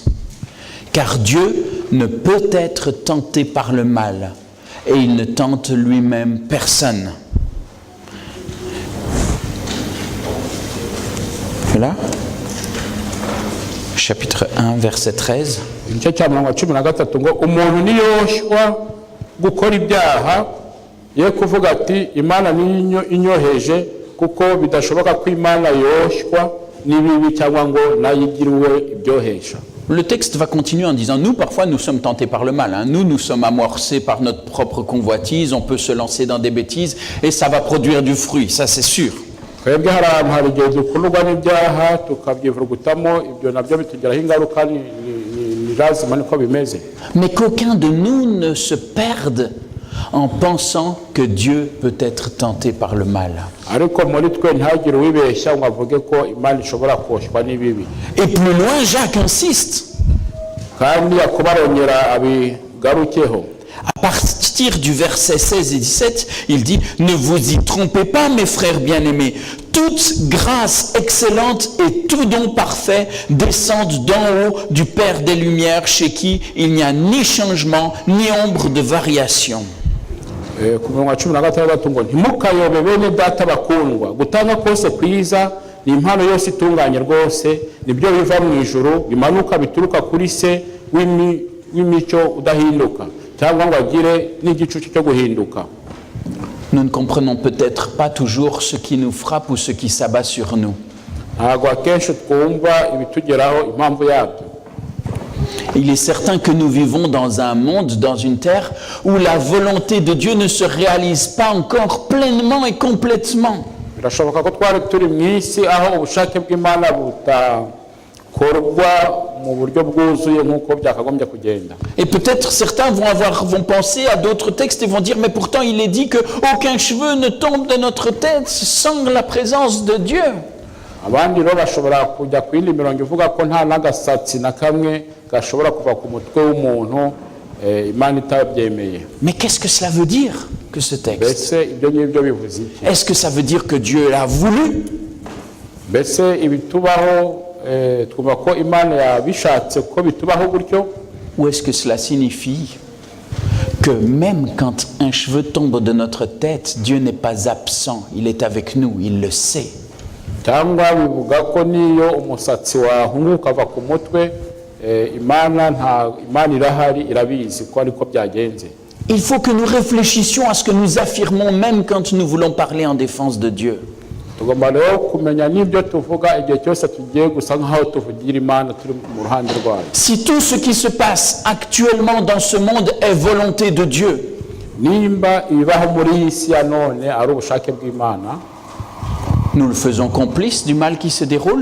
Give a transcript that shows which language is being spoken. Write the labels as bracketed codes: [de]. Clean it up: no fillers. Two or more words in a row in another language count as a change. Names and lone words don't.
[fr] Car Dieu ne peut être tenté par le mal, et il ne tente lui-même personne. Là, chapitre 1, verset 13. [rw] Igice cya 13 ngo umuntu niyoshwa gukora ibyaha ye kuvuga ati Imana niyo inyoheje, kuko bidashoboka ko Imana yoshwa n'ibibi cyangwa ngo nayigiriwe ibyohesha. [fr] Le texte va continuer en disant, nous parfois nous sommes tentés par le mal, nous sommes amorcés par notre propre convoitise, on peut se lancer dans des bêtises et ça va produire du fruit, ça c'est sûr. [rw] Twebwe hari igihe dukururwa n'ibyaha tukabyivurugutamo, ibyo nabyo bitugiraho ingaruka, ni lazima niko bimeze. [fr] Mais qu'aucun de nous ne se perde en pensant que Dieu peut être tenté par le mal. [rw] ariko muri twe ntihagire uwibeshya ngo avuge ko imana ishobora koshywa n'ibibi. [fr] Et plus loin, Jacques insiste. [rw] kandi yakobo arongera abigarukeho. [fr] À partir du verset 16 et 17, il dit « Ne vous y trompez pas, mes frères bien-aimés. Toute grâce excellente et tout don parfait descendent d'en haut du Père des Lumières, chez qui il n'y a ni changement, ni ombre de variation. » [rw] Ku murongo wa 16 ngo ntimukayobe bene data bakundwa, gutanga kose kwiza ni impano yose itunganye rwose, nibyo biva mu ijuru bimanuka bituruka kuri se w'imico udahinduka, cyangwa ngo agire n'igicucu cyo guhinduka. [fr] Nous ne comprenons peut-être pas toujours ce qui nous frappe ou ce qui s'abat sur nous. [rw] ntabwo akenshi twumva ibitugeraho impamvu yabyo. [fr] Il est certain que nous vivons dans un monde, dans une terre, où la volonté de Dieu ne se réalise pas encore pleinement et complètement. [rw] birashoboka ko twari turi mu isi aho ubushake bw'Imana butakorwa mu buryo bwuzuye nk'uko byakagombye kugenda. [fr] Et peut-être certains vont penser à d'autres textes et vont dire, mais pourtant il est dit qu'aucun cheveu ne tombe de notre tête sans la présence de Dieu. [rw] abandi rero bashobora kujya ku yindi mirongo ivuga ko nta n'agasatsi na kamwe gashobora kuva ku mutwe w'umuntu Imana itabyemeye. [fr] Mais qu'est-ce que cela veut dire, que ce texte? [rw] mbese ibyo ngibyo bivuze iki? [fr] Est-ce que ça veut dire que Dieu l'a voulu? [rw] mbese ibitubaho twumva ko Imana yabishatse ko bitubaho gutyo? [fr] Ou est-ce que cela signifie que même quand un cheveu tombe de notre tête, Dieu n'est pas absent, il est avec nous, il le sait? [rw] cyangwa bivuga ko niyo umusatsi wahunguka ukava ku mutwe Imana irahari, irabizi ko ariko byagenze. [fr] Il faut que nous réfléchissions à ce que nous affirmons même quand nous voulons parler en défense de Dieu. [rw] tugomba rero kumenya n'ibyo tuvuga igihe cyose tugiye gusa nk'aho tuvugira Imana turi mu ruhande rwayo. [fr] Si tout ce qui se passe actuellement dans ce monde est volonté de Dieu, [rw] nimba ibibaho muri iyi si ya none ari ubushake bw'Imana, [fr] nous le faisons complice du mal qui se déroule?